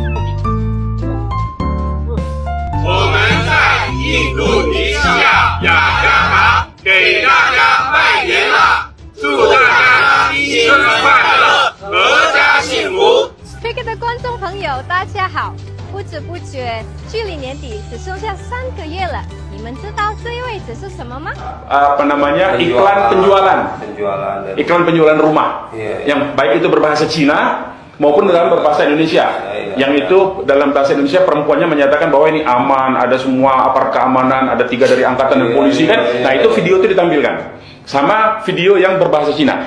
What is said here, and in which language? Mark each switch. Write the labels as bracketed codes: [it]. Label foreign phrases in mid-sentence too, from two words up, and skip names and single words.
[zh] 我们在印度尼西亚雅加达给大家拜年啦！祝大家新春快乐，阖家幸福。 Speaker 的观众朋友，大家好！不知不觉，距离年底只剩下3个月了。你们知道这一位置是什么吗？ [id] Iklan penjualan. Iklan penjualan rumah. Yang baik itu berbahasa Cina maupun dalam berbahasa Indonesia. Yang itu dalam bahasa Indonesia perempuannya menyatakan bahwa ini aman, ada semua aparat keamanan, ada 3 dari angkatan dan polisi kan. Nah, itu video itu ditampilkan. Sama video yang berbahasa Cina.